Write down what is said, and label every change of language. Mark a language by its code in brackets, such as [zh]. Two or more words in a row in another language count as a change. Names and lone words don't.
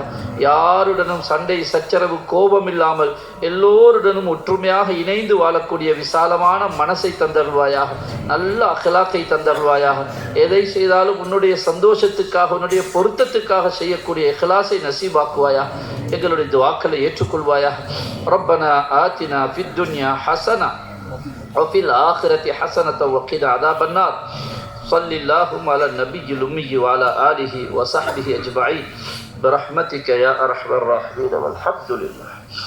[ta] யாருடனும் சண்டை சச்சரவு கோபம் இல்லாமல் எல்லோருடனும் ஒற்றுமையாக இணைந்து வாழக்கூடிய விசாலமான மனசை தந்தருவாயாக. நல்ல அஹ்லாக்கை தந்தருவாயாக. எதை செய்தாலும் உன்னுடைய சந்தோஷத்துக்காக உன்னுடைய பொருத்தத்துக்காக செய்யக்கூடிய இஹ்லாஸை நசீபாக்குவாயாக. எங்களுடைய துஆக்களை ஏற்றுக்கொள்வாயாக. [ar] ربنا آتنا في الدنيا حسنة وفي الآخرة حسنة وقنا عذاب النار. صل اللهم على النبي الأمي وعلى آله وصحبه أجمعين برحمتك يا أرحم الراحمين والحمد لله.